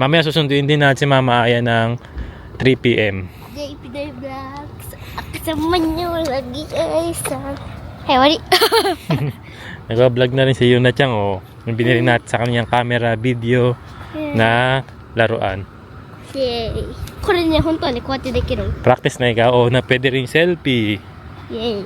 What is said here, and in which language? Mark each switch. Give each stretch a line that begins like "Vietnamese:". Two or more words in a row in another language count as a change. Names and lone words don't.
Filipino: Mamaya susunduin din natin si Mama Aya ng 3 p.m. JP Day Vlogs. Kasama niyo lagi guys. Hey, wari. Nag-vlog na rin si Yuna Chang. Oh. Yung binili natin sa kanyang camera, video na laruan. Yay.
Japanese: これね、本当はね、こうやってできる。
Filipino: Practice na ikaw. Oh, na pwede rin selfie. Yay.